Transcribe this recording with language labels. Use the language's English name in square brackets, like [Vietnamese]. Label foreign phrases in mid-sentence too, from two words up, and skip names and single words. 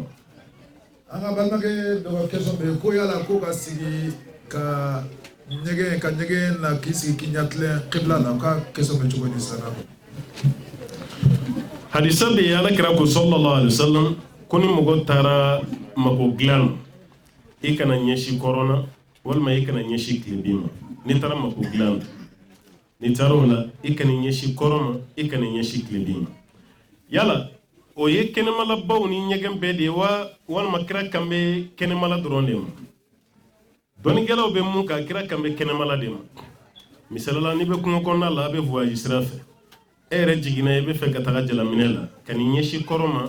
[Bambara] an ka balimakɛ dɔ ka question bɛ ko yala ko ka sigi ka ɲɛgɛn na k'i sigi k'i ɲɛtilen qibla la o ka question bɛ cogo di sisan hadisa bɛ ala kira ko [Arabic] صلى الله عليه وسلم [Bambara] ko ni mɔgɔ taara mako dilan i kana ɲɛsi kɔrɔna walima i kana ɲɛsi tilebi ma ni taara mako dilan ni taara o la i kana ɲɛsi kɔrɔ ma i kana ɲɛsi tilebi ma yala o ye kɛnɛmalabaw ni ɲɛgɛn bɛɛ de ye wa walima kira kan bɛ kɛnɛmala dɔrɔn de ma dɔnnikɛlaw bɛ mun kan kira kan bɛ kɛnɛmala de ma misalila n'i bɛ kungo kɔnɔna la a bɛ voyage sira fɛ e yɛrɛ jiginna i bɛ fɛ ka taga jalaminɛ la ka n'i ɲɛsi kɔrɔ ma